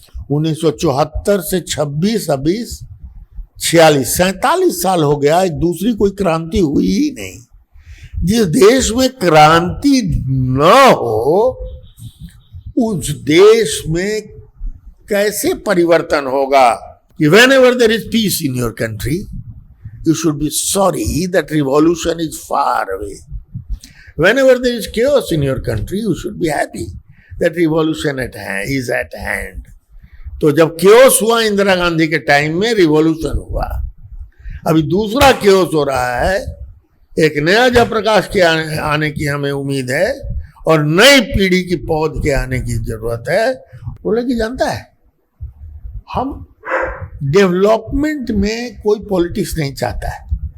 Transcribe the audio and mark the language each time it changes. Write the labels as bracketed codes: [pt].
[hi] 1974 से 26 26 46 47 साल हो गया, एक दूसरी कोई क्रांति हुई ही नहीं। जिस देश में क्रांति न हो उस देश में कैसे परिवर्तन होगा? [en] कि whenever there is peace in your country, you should be sorry that revolution is far away. Whenever there is chaos in your country, you should be happy that revolution is at hand. [hi] तो जब chaos हुआ इंदिरा गांधी के time में, revolution हुआ। अभी दूसरा chaos हो रहा है, एक नया जयप्रकाश के आने की हमें उम्मीद है और नई पीढ़ी की पौध के आने की जरूरत है। बोले कि जानता है, हम डेवलपमेंट में कोई पॉलिटिक्स नहीं चाहता है।